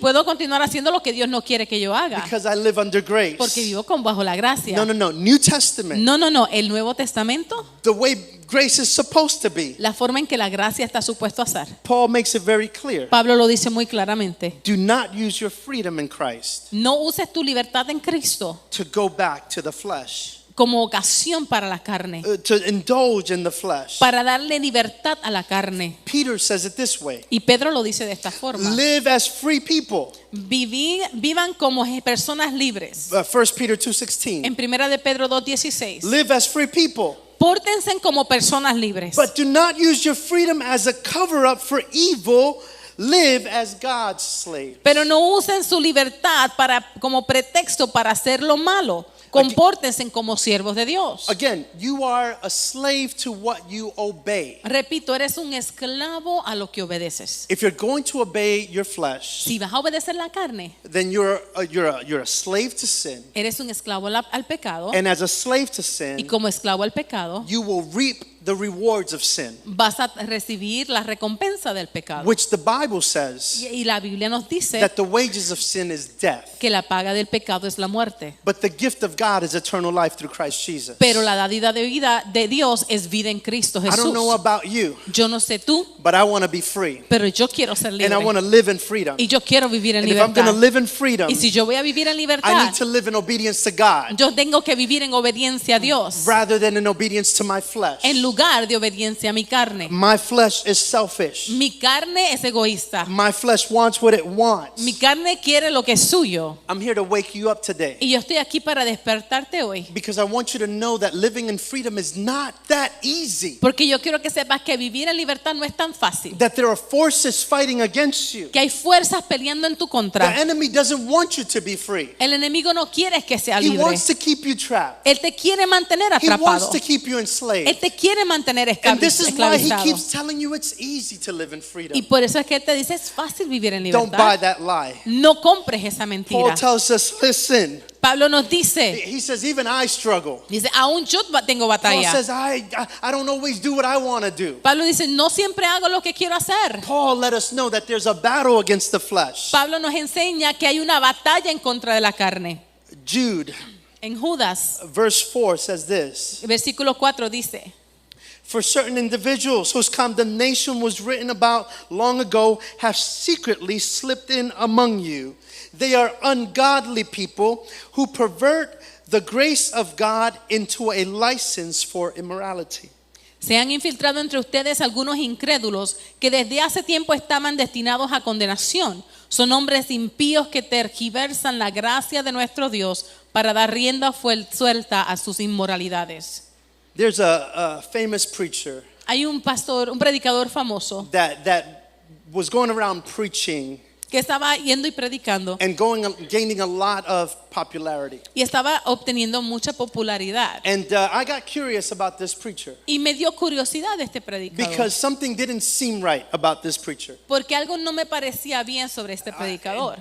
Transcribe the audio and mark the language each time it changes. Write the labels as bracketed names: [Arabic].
[Spanish] puedo continuar haciendo lo que Dios no quiere que yo haga. [English] Because I live under grace. [Spanish] Porque vivo con bajo la gracia. [English] No. New Testament. [Spanish] No. El Nuevo Testamento, [English] The way grace is supposed to be. [Spanish] la forma en que la gracia está supuesto a ser. [English] Paul makes it very clear. [Spanish] Pablo lo dice muy claramente. [English] Do not use your freedom in Christ [Spanish] No uses tu libertad en Cristo [English] to go back to the flesh, [Spanish] como ocasión para la carne, [English] to indulge in the flesh. [Spanish] para darle libertad a la carne. [English] Peter says it this way. [Spanish] Y Pedro lo dice de esta forma. [English] Live as free people. [Spanish] Vivan como personas libres. [English] 1 Peter 2:16. [Spanish] En primera de Pedro 2:16. [English] Live as free people. [Spanish] Pórtense como personas libres. [English] But do not use your freedom as a cover up for evil. Live as God's slave. [Spanish] Pero no usen su libertad como pretexto para hacer lo malo. Compórtense como siervos de Dios. [English] Again, you are a slave to what you obey. [Spanish] Repito, eres un esclavo a lo que obedeces. [English] If you're going to obey your flesh, [Spanish] Si vas a obedecer la carne, [English] then you're a slave to sin. [Spanish] eres un esclavo al pecado. [English] And as a slave to [Spanish] Y [English] sin, [Spanish] como esclavo al pecado, [English] you will reap the rewards of sin, [Spanish] vas a recibir la recompensa del pecado. [English] which the Bible says [Spanish] Y la Biblia nos dice [English] that the wages of sin is death, [Spanish] que la paga del pecado es la muerte. [English] but the gift of God is eternal life through Christ Jesus. [Spanish] Pero la dádiva de vida de Dios es vida en Cristo [English] I don't know [Spanish] Jesús. [English] about you, [Spanish] Yo no sé tú, [English] but I want to be free, [Spanish] pero yo quiero ser [English] and I want [Spanish] libre. [English] to live in freedom. [Spanish] Y yo quiero vivir en [English] And if I'm going to [Spanish] libertad. [English] live in freedom, [Spanish] Y si yo voy a vivir en [English] I [Spanish] libertad, [English] need to live in obedience to God [Spanish] yo tengo que vivir en obediencia a Dios [English] rather than in obedience to my flesh. [Spanish] en lugar de obediencia a mi carne. [English] My flesh is selfish. [Spanish] Mi carne es egoísta. [English] My flesh wants what it wants. [Spanish] Mi carne quiere lo que es suyo. [English] I'm here to wake you up today [Spanish] Y yo estoy aquí para despertarte hoy. [English] because I want you to know that living in freedom is not that easy. [Spanish] Porque yo quiero que sepas que vivir en libertad no es tan fácil. [English] That there are forces fighting against you. [Spanish] Que hay fuerzas peleando en tu [English] The [Spanish] contra. [English] enemy doesn't want you to be free. [Spanish] El enemigo no quiere que sea [English] He [Spanish] libre. [English] wants to keep you trapped. [Spanish] Él te quiere mantener [English] He wants [Spanish] atrapado. [English] to keep you [Spanish] Él [English] enslaved. [Spanish] te quiere mantener [English] And this is why he [Spanish] esclavizado. [English] keeps telling you it's easy to live in [Spanish] Y [English] freedom. [Spanish] por eso es que él te dice es fácil vivir en [English] Don't buy [Spanish] libertad. [English] that lie. [Spanish] No compres esa [English] Paul [Spanish] mentira. [English] tells us, listen, [Spanish] Pablo nos dice, [English] he says, even I struggle. [Spanish] aún yo tengo [English] Paul [Spanish] batalla. [English] says, I don't always do what I want to do. [Spanish] Pablo dice, no siempre hago lo que quiero hacer. [English] Paul let us know that there's a battle against the flesh. [Spanish] Pablo nos enseña que hay una batalla en contra de la carne. [English] Jude, [Spanish] En Judas, [English] verse 4 says this. [Spanish] versículo 4 dice, [English] For certain individuals whose condemnation was written about long ago have secretly slipped in among you. They are ungodly people who pervert the grace of God into a license for immorality. [Spanish] Se han infiltrado entre ustedes algunos incrédulos que desde hace tiempo estaban destinados a condenación. Son hombres impíos que tergiversan la gracia de nuestro Dios para dar rienda suelta a sus inmoralidades. [English] There's a famous preacher [Spanish] Hay un pastor, un predicador famoso [English] that was going around preaching [Spanish] que estaba yendo y predicando [English] and gaining a lot of popularity. [Spanish] y estaba obteniendo mucha popularidad. [English] And I got curious about this preacher [Spanish] Y me dio curiosidad este predicador. [English] because something didn't seem right about this preacher. [Spanish] Porque algo no me parecía bien sobre este predicador.